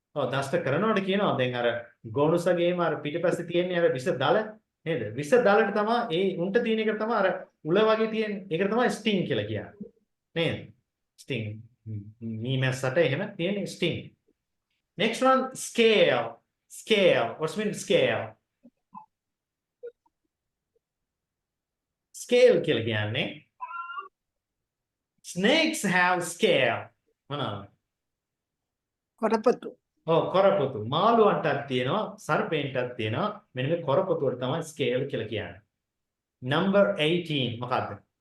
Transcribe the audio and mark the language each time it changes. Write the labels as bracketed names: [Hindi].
[Sinhala] දෂ්ට කරනවට කියනවා. දැන් අර ගෝනුසගේම අර පිටිපස්සේ තියෙන්නේ අර විස දල නේද? විස දලට තමයි ඒ උන්ට තියෙන එක තමයි අර උල වගේ තියෙන්නේ. ඒකට තමයි sting කියලා කියන්නේ. නේද? [English] Sting. [Sinhala] මීමැස්සට එහෙම තියෙන sting. [English] Next one scale. Scale. What's the meaning of scale? Scale [Sinhala] කියලා කියන්නේ [English] snakes have scale. [Sinhala] මොනවාද? කොරපොතු. කොරපොතු. මාළුවන්ටත් තියෙනවා, සර්පෙන්ටත් තියෙනවා. මෙන්න මේ කොරපොතුවට තමයි scale කියලා කියන්නේ. [English] Number 18 [Sinhala] මොකද්ද?